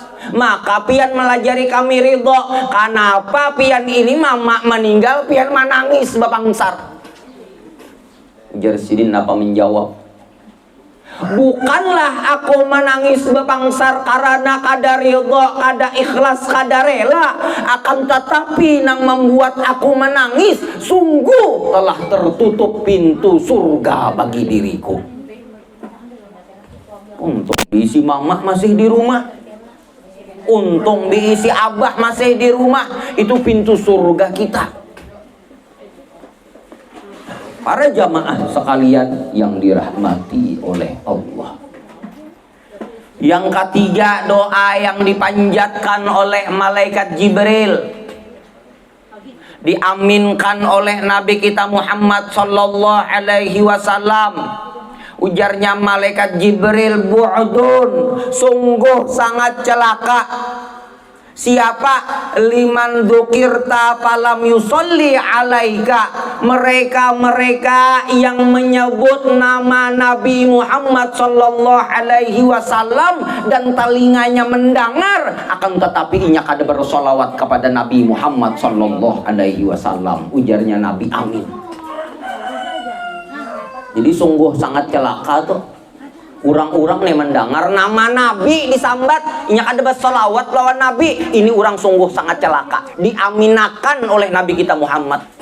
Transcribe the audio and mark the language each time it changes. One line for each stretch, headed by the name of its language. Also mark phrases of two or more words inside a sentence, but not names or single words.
Banjar: Maka pian melajari kami ridho. Kenapa pian ini mama meninggal pian menangis bapangsar? Ujar Sidin apa menjawab, bukanlah aku menangis bapangsar karena kada ridho, kada ikhlas, kada rela, akan tetapi nang membuat aku menangis sungguh telah tertutup pintu surga bagi diriku. Untung diisi mama masih di rumah, untung diisi abah masih di rumah, itu pintu surga kita.
Indonesian: Para jamaah sekalian yang dirahmati oleh Allah. Yang ketiga, doa yang dipanjatkan oleh malaikat Jibril, diaminkan oleh Nabi kita Muhammad
Arabic: صلى الله عليه وسلم.
Indonesian: Ujarnya malaikat Jibril, bu'dun, sungguh sangat celaka. Siapa?
Arabic: لمن ذكرت فلم يصل عليك.
Banjar: Mereka-mereka yang menyebut nama Nabi Muhammad
Arabic: صلى الله عليه وسلم
Banjar: dan telinganya mendengar, akan tetapi inya kada bersolawat kepada Nabi Muhammad
Arabic: صلى الله عليه وسلم.
Indonesian: Ujarnya Nabi, amin. Jadi sungguh sangat celaka tuh.
Banjar: Orang-orang nih mendengar nama Nabi disambat, inya kada bersolawat lawan Nabi.
Indonesian: Ini orang sungguh sangat celaka. Diaminakan oleh Nabi kita Muhammad.